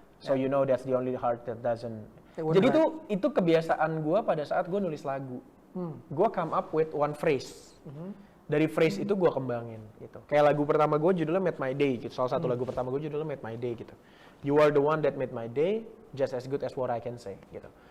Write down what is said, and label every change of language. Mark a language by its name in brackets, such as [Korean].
[English] So you know that's the only heart that doesn't. [Indonesian] Jadi itu kebiasaan gue pada saat gue nulis lagu. Gue [English] come up with one phrase. [Indonesian] Dari phrase itu gue kembangin gitu. Kayak lagu pertama gue judulnya Made My Day gitu. Salah satu lagu pertama gue judulnya Made My Day gitu. [English] You are the one that made my day, just as good as what I can say [Indonesian] gitu.